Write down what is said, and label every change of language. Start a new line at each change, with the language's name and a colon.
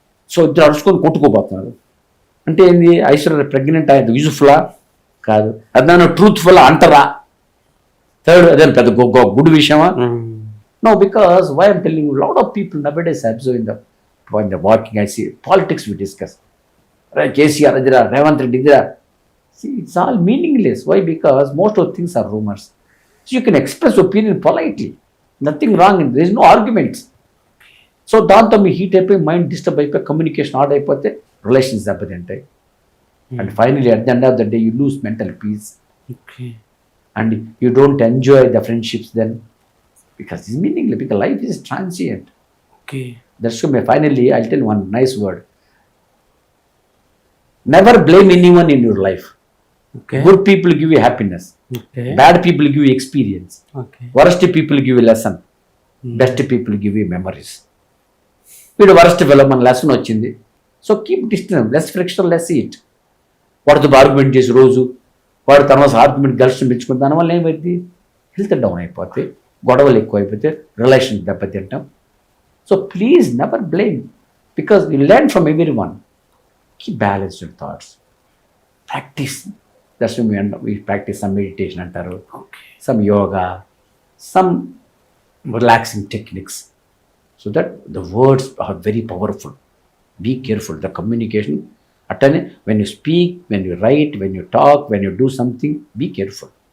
Telugu: So ఇద్దరు అరుచుకొని కొట్టుకోబోతున్నారు. అంటే ఏంది, ఐశ్వర్య ప్రెగ్నెంట్ అయ్యేది యూజ్ఫుల్లా కాదు, అదన్నా ట్రూత్ఫుల్ అంటరా. థర్డ్ అదే పెద్ద గుడ్ విషయమా?
English: no, because why I'm telling lot of people nowadays observe in the walking I see politics we discuss,
Telugu: KCR అదిరా, రేవంత్ రెడ్డి ఇదిరా.
English: It's all meaningless. Why? Because most of things are rumors. So you can express opinion politely. Nothing wrong in there is no arguments.
Telugu: So దాంతో మీ heat అయిపోయి mind disturb అయిపోయి communication ఆర్డ్ అయిపోతే relations దెబ్బతింటాయి.
English: And finally at the end of the day you lose mental peace and you don't enjoy the friendships then because it's meaningless, because life is transient. That's why finally I tell one nice word, never blame anyone in your life. Okay good people give you happiness, okay bad people give you experience, okay worst people give you lesson, best people give you memories.
Telugu: వీడు worst fellow మన lesson వచ్చింది,
English: So keep distance, less friction, less it.
Telugu: వాడితో argument చేసి రోజు వాడు తన argument గర్ల్స్ని పెంచుకుని దానివల్ల ఏమైంది, హెల్త్ డౌన్ అయిపోతే, గొడవలు ఎక్కువ అయిపోతే, relation దెబ్బతింటాం.
English: So please never blame, because you learn from everyone. Keep balance your thoughts, practice. That's we practice some meditation
Telugu: అంటారు,
English: some yoga, some relaxing techniques, so that the words are very powerful. Be careful, the communication.
Telugu: అట్టనే
English: when you speak, when you write, when you talk, when you do something, be careful.